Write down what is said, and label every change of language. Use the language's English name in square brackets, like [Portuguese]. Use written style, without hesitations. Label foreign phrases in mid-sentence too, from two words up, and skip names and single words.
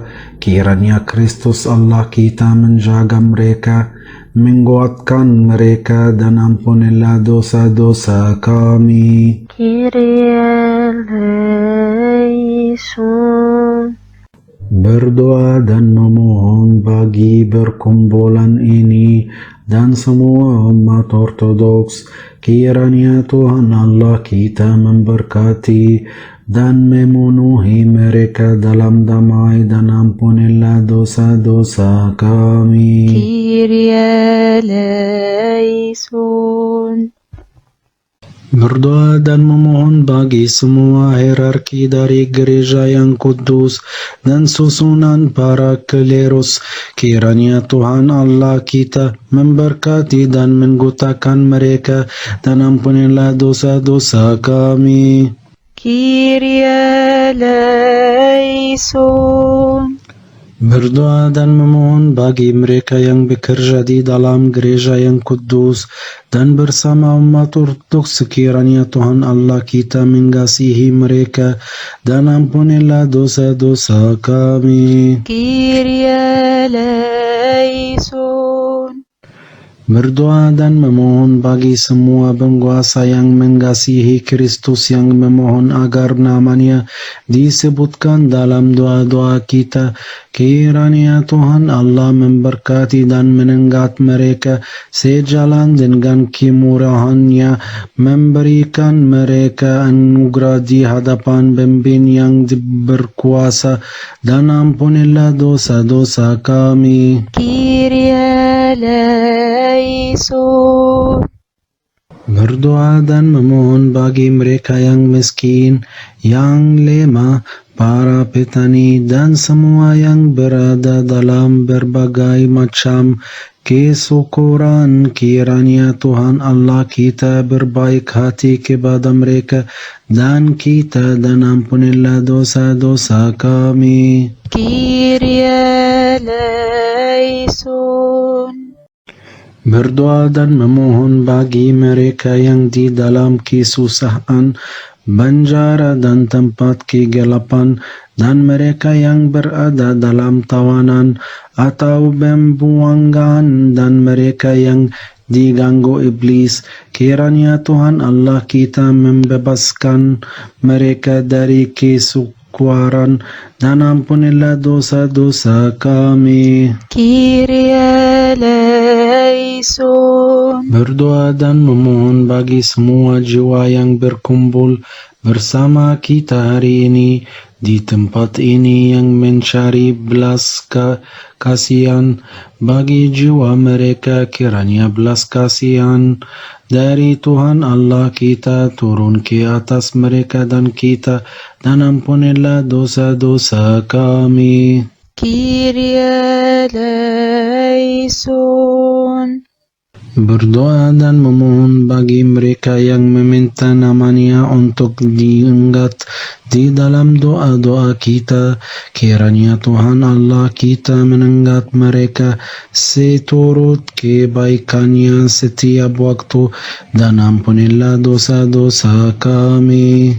[Indonesian] Kiranya Kristus Allah kita menjaga mereka, menguatkan mereka, dan ampunilah dosa-dosa kami. [Greek] Kyrie eleison. [Indonesian] Berdoa dan memohon bagi perkumpulan ini dan semua umat ortodoks. Kiranya Tuhan Allah kita memberkati dan memenuhi mereka dalam damai, dan ampunilah dosa-dosa kami. [Greek] Kyrie eleison. [Indonesian] Berdoa dan memohon bagi semua hierarki dari gereja yang kudus dan susunan para klerus. Kiranya Tuhan Allah kita memberkati dan menguatkan mereka, dan ampunilah dosa-dosa kami. [Greek] Kyrie eleison. [Indonesian] Berdoa dan memohon bagi mereka yang bekerja di dalam gereja yang kudus dan bersama umat ortodoks. Sekiranya Tuhan Allah kita mengasihi mereka, dan ampunilah dosa-dosa kami. [Greek] Kyrie eleison. [Indonesian] Berdoa dan memohon bagi semua penguasa yang mengasihi Kristus, yang memohon agar namanya disebutkan dalam doa-doa kita. Kiranya Tuhan Allah memberkati dan menenggat mereka sejalan dengan kemurahan-Nya, memberikan mereka anugerah di hadapan pemimpin yang berkuasa, dan ampunilah dosa-dosa kami. [Greek] Kyrie eleison. [Indonesian] Berdoa dan memohon bagi mereka yang miskin, yang lemah, para petani, dan semua yang berada dalam berbagai macam kesyukuran. Kiranya Tuhan Allah kita berbaik hati kepada mereka dan kita, dan ampunilah dosa-dosa kami. [Greek] Kyrie eleison. [Indonesian] Berdoa dan memohon bagi mereka yang di dalam kesusahan, penjara, dan tempat kegelapan, dan mereka yang berada dalam tawanan atau pembuangan, dan mereka yang diganggu iblis. Kiranya Tuhan Allah kita membebaskan mereka dari kesukaran, dan ampunilah dosa-dosa kami. [Greek] Kyrie eleison. [Indonesian] Berdoa dan memohon bagi semua jiwa yang berkumpul bersama kita hari ini di tempat ini yang mencari belas kasihan bagi jiwa mereka, kiranya belas kasihan dari Tuhan Allah kita turun ke atas mereka dan kita, dan ampunilah dosa-dosa kami. [Greek] Kyrie eleison. [Indonesian] Berdoa dan memohon bagi mereka yang meminta namanya untuk diangkat di dalam doa-doa kita, kiranya Tuhan Allah kita mengangkat mereka seturut kebaikannya setiap waktu, dan ampunilah dosa-dosa kami.